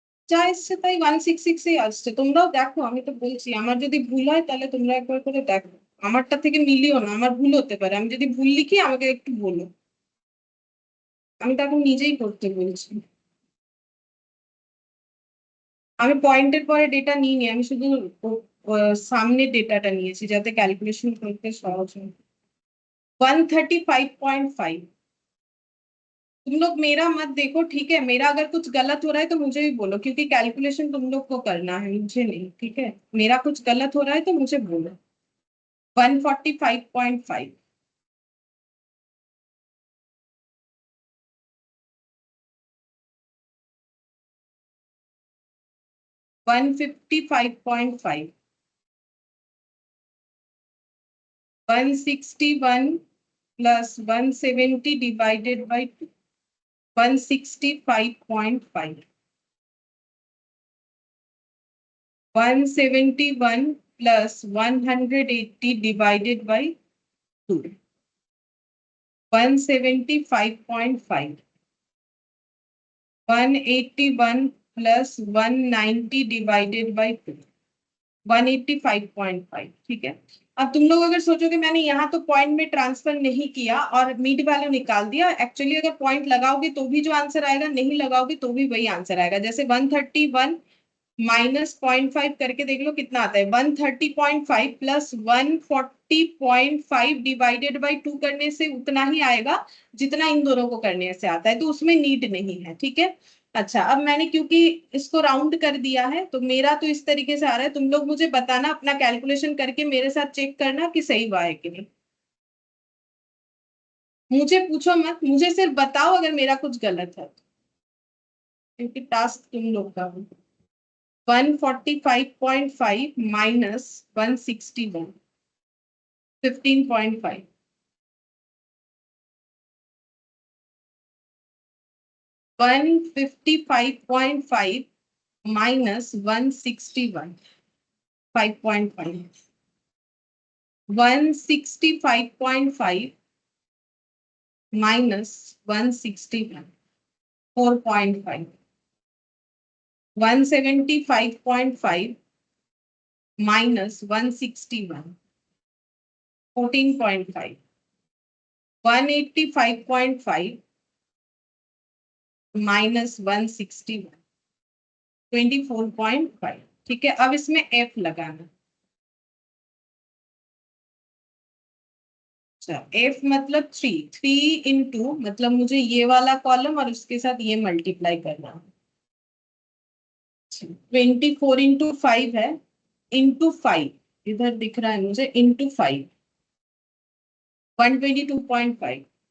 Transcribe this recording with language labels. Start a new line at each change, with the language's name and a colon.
Bangla: যা এসছে তাই 166 এই আসছে, তোমরাও দেখো, আমি তো বলছি আমার যদি ভুল হয় তাহলে তোমরা একবার করে দেখো, আমারটা থেকে মিলিও না, আমার ভুল হতে পারে, আমি যদি ভুল লিখি আমাকে একটু বলো, আমি তো এখন নিজেই করতে বলছি। আমি পয়েন্টের পরে ডেটা নিইনি, আমি শুধু সামনের ডেটাটা নিয়েছি যাতে ক্যালকুলেशन করতে সহজ হয়। 135.5।
Hindi: तुम लोग मेरा मत देखो, ठीक है? मेरा अगर कुछ गलत हो रहा है तो मुझे भी बोलो, क्योंकि कैलकुलेशन तुम लोग को करना है, मुझे नहीं, ठीक है? मेरा कुछ गलत हो रहा है तो मुझे बोलो।
English: 145.5, 155.5, 161 plus 170 divided by 2, 165.5, 171 plus 180 divided by 2, 175.5, 181 plus 190 divided by 2, 185.5,
Hindi: ठीक है? अब तुम लोग अगर सोचोगे मैंने यहाँ तो पॉइंट में ट्रांसफर नहीं किया और मीड वैल्यू निकाल दिया, एक्चुअली अगर पॉइंट लगाओगे तो भी जो आंसर आएगा, नहीं लगाओगे तो भी वही आंसर आएगा। जैसे 131 माइनस 0.5 करके देख लो कितना आता है, 130.5 प्लस 140.5 डिवाइडेड बाई 2 करने से उतना ही आएगा जितना इन दोनों को करने से आता है, तो उसमें नीड नहीं है, ठीक है? अच्छा, अब मैंने क्योंकि इसको राउंड कर दिया है तो मेरा तो इस तरीके से आ रहा है, तुम लोग मुझे बताना, अपना कैलकुलेशन करके मेरे साथ चेक करना कि सही हुआ है कि नहीं। मुझे पूछो मत, मुझे सिर्फ बताओ अगर मेरा कुछ गलत है तो, क्योंकि टास्क तुम लोग का है।
English: 145.5 minus 161, 15.5, 155.5 minus 161, 5.5, 165.5 minus 161, 4.5, 175.5 minus 161, 14.5, 185.5 minus 161, 24.5,
Hindi: ठीक है? अब इसमें F लगाना। अच्छा, F मतलब 3 इंटू, मतलब मुझे ये वाला कॉलम और उसके साथ ये मल्टीप्लाई करना। 24 इंटू 5 है, इंटू 5 इधर दिख रहा है मुझे, इंटू 5, 122.5।